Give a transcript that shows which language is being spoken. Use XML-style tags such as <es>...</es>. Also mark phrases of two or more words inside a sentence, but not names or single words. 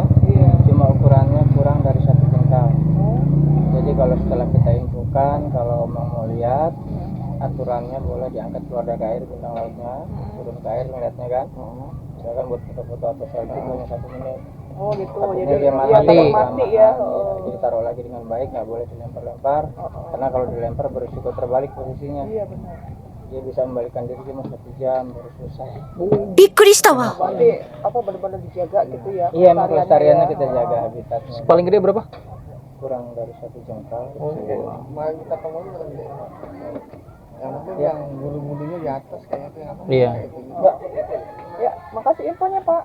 <id>Cuma ukurannya kurang dari 1 jengkal. Jadi kalau setelah kita infokan, kalau mau lihat aturannya boleh diangkat keluar dari air bintang lautnya, turun ke air ngeliatnya kan. Misalkan buat foto-foto atau selfie hanya 1 menit. Oh gitu. Takutnya Jadi dia mati ya. Jadi taruh lagi dengan baik, nggak boleh dilempar-lempar. Karena kalau dilempar berisiko terbalik posisinya. Iya benar. Dia bisa membalikkan diri cuma 1 jam baru selesai.</id> <ja>びっくりしたわ。</ja> <id>Berarti apa benar-benar dijaga gitu ya? Iya, emang pelestariannya ya. kita jaga habitatnya. Paling gede berapa? Kurang dari 1 jengkal. Kemarin kita temuin yang penting yang bulu-bulunya di atas kayaknya apa? Iya. Mbak. Ya, makasih infonya Pak.</id>